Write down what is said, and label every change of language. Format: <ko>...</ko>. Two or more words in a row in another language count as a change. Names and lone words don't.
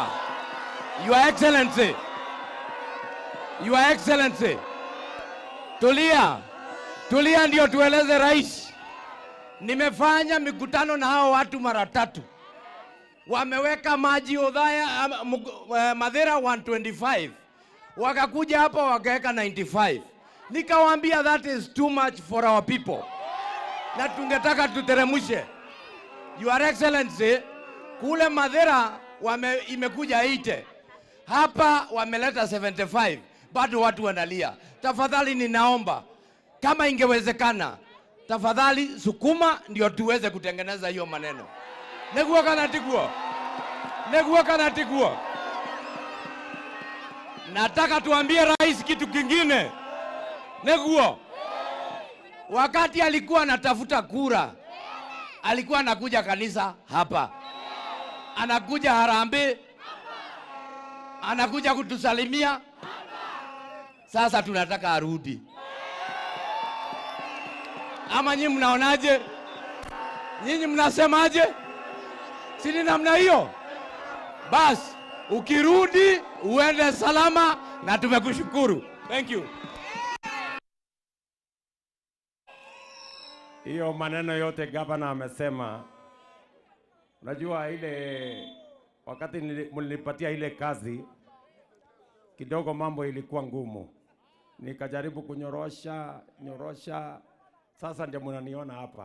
<en>Your Excellency, Your Excellency,</en> <sw>tulia ndio tueleze rais. Nimefanya mikutano na hao watu mara 3. Wameweka maji Othaya Mathira 125. Wakakuja hapa wakaweka 95.</sw> <en>Nikawaambia that is too much for our people.</en> <sw>Na tungetaka tuteremushe.</sw> <en>Your Excellency,</en> <sw>kule Mathira imekuja 80. Hapa wameleta 75. Bado watu wanalia. Tafadhali ninaomba kama ingewezekana, tafadhali sukuma ndio tuweze kutengeneza hiyo maneno.</sw> <ki>Neguo kana tiguo. Neguo kana tiguo.</ki> <sw>Nataka tuambie rais kitu kingine. Neguo. Wakati alikuwa anatafuta kura, alikuwa anakuja kanisa hapa. Anakuja Harambee. Anakuja kutusalimia. Sasa tunataka arudi. Ama nyinyi mnaonaje? Nyinyi mnasemaje? Sini namna hiyo? Bas, ukirudi uende salama na tumekushukuru.</sw> <en>Thank you.</en> <sw>Hiyo maneno yote gavana amesema. Unajua ile wakati mlinipatia ile kazi kidogo mambo ilikuwa ngumu. Nikajaribu kunyorosha. Sasa ndio mnaniona hapa.</sw>